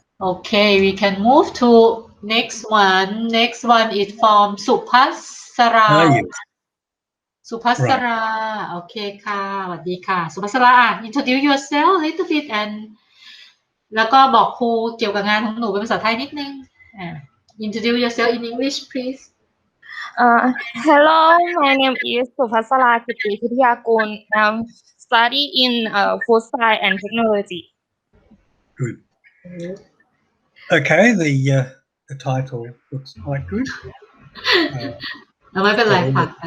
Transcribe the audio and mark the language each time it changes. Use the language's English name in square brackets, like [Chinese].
[English] Okay, we can move to next one. Next one is from [Thai] สุภัสรา สุภัสราโอเคค่ะสวัสดีค่ะสุภัสรา [English] introduce yourself a little bit and [Thai] แล้วก็บอกครูเกี่ยวกับงานของหนูเป็นภาษาไทยนิดนึง [English] introduce yourself in English please. Hello, my name is Supasara Kitty Pitiyakul. I'm studying in food science and technology. Good. Okay, the title looks quite good. [Thai] ไม่เป็นไรค่ะ